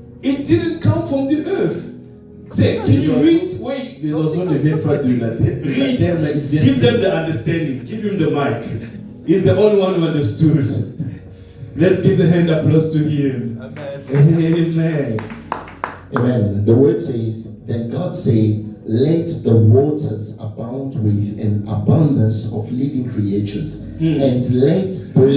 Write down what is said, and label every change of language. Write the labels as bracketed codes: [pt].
[en] It didn't come from the earth. Say, can you read? Wait. [fr] Les oiseaux ne viennent pas de la terre, mais ils viennent. [en] Give them the understanding. Give him the mic. He's the only one who understood. Let's give the hand applause to him. Amen. Amen. The word says, Then God said, let the waters abound with an abundance of living creatures, and let birds.